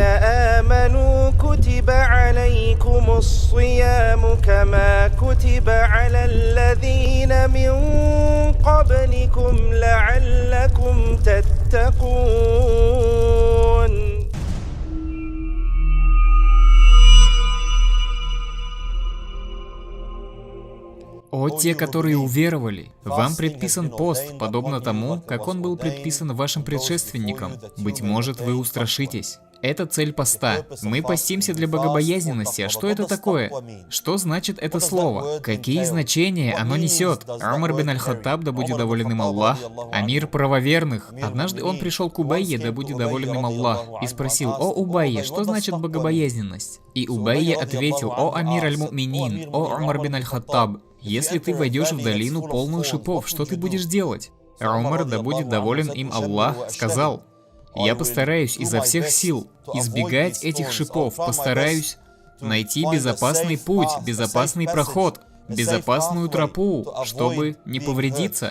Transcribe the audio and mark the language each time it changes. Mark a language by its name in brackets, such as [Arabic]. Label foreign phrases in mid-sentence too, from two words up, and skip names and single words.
[Arabic] آمنوا كتب عليكم الصيام كما كتب على الذين من قبلكم لعلكم تتقون. [Russian] О те, которые уверовали, вам предписан пост, подобно тому, как он был предписан вашим предшественникам. Быть может, вы устрашитесь. Это цель поста. Мы постимся для богобоязненности. А что это такое? Что значит это слово? Какие значения оно несет? Умар бин аль-Хаттаб, да будет доволен им Аллах, амир правоверных. Однажды он пришел к Убайе, да будет доволен им Аллах, и спросил: «О Убайе, что значит богобоязненность?» И Убайе ответил: «О [Arabic] أمير المؤمنين, [Russian] о Умар бин аль-Хаттаб, если ты войдешь в долину, полную шипов, что ты будешь делать?» Умар, да будет доволен им Аллах, сказал: «Я постараюсь изо всех сил избегать этих шипов, постараюсь найти безопасный путь, безопасный проход, безопасную тропу, чтобы не повредиться».